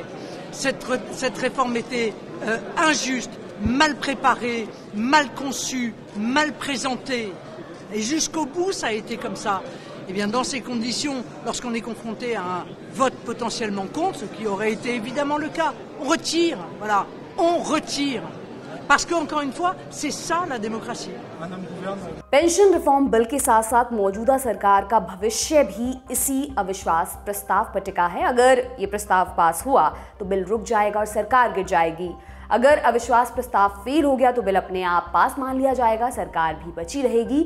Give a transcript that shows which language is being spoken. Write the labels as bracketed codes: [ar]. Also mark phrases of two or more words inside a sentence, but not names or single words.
[fr] Cette réforme était injuste, mal préparée, mal conçue, mal présentée. Et jusqu'au bout, ça a été comme ça. Et bien, dans ces conditions, lorsqu'on est confronté à un vote potentiellement contre, ce qui aurait été évidemment le cas, on retire, voilà, on retire. Parce qu'encore une fois, c'est ça la démocratie. [en] pension reform bill [hi] के साथ साथ मौजूदा सरकार का भविष्य भी इसी अविश्वास प्रस्ताव पर टिका है। अगर ये प्रस्ताव पास हुआ तो बिल रुक जाएगा और सरकार गिर जाएगी। अगर अविश्वास प्रस्ताव फेल हो गया तो बिल अपने आप पास मान लिया जाएगा, सरकार भी बची रहेगी।